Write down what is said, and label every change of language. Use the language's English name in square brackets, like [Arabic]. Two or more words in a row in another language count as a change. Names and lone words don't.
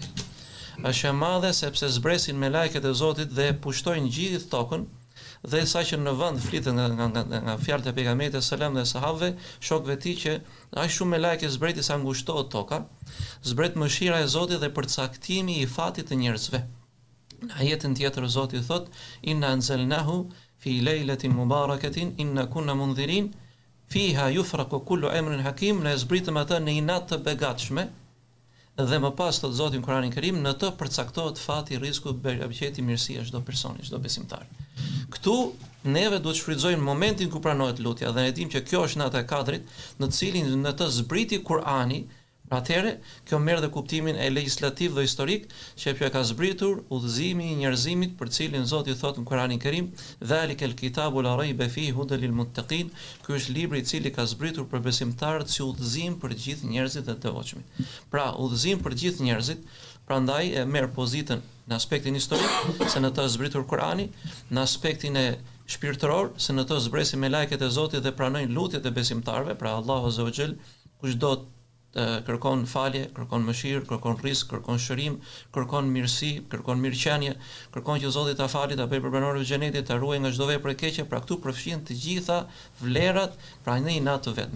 [Albanian] Është e madhe sepse zbresin me lajket e Zotit dhe pushtojnë gjithë tokën, dhe saqë në vend flitet nga fjalët e pejgamberit selam dhe sahabëve, shokëve të tij, që aq shumë me lajke zbreti sa ngushtohet toka, zbret mëshira e Zotit dhe përcaktimi i fatit të njerëzve. Në ajetin tjetër Zoti thot [Arabic] إنا أنزلناه في ليلة مباركة إنا كنا منذرين فيها يفرق كل أمر حكيم, [Albanian] ne zbritëm atë në një natë të begatshme, dhe më pas thot Zoti në Kur'anin Kerim, në të përcaktohet fati, rreziku, beqeti, mirësia çdo personi, çdo besimtar. Këtu neve duhet shfrytëzojmë momentin ku pranohet lutja, dhe ne dimë që kjo është nata e Kadrit, në cilin në të zbriti Kur'ani. Atëherë, kjo merr dhe kuptimin e legjislativ dhe historik që e ka zbritur udhëzimi i njerëzimit, për cilin Zoti thot në Kur'anin Kerim, [Arabic] "ذلك الكتاب لا ريب فيه هدى للمتقين", [Albanian] ky është libri i cili ka zbritur për besimtarët si udhëzim për të gjithë njerëzit dhe të devotshmit. Pra, udhëzim për të gjithë njerëzit, prandaj e merr pozitën në aspektin historik, se në të zbritur Kur'ani, në aspektin e shpirtëror, se në të zbresin me lajket e Zotit dhe pranojnë lutjet e besimtarëve, pra [Arabic] الله عز وجل, [Albanian] kushdo kërkon falje, kërkon mëshirë, kërkon rizq, kërkon shërim, kërkon mirësi, kërkon mirëqenie, kërkon që Zoti ta falë, ta bëjë për banorët e xhenetit, ta ruajë nga çdo vepër e keqe, pra këtu përfshin të gjitha vlerat, pra në një natë të vetme.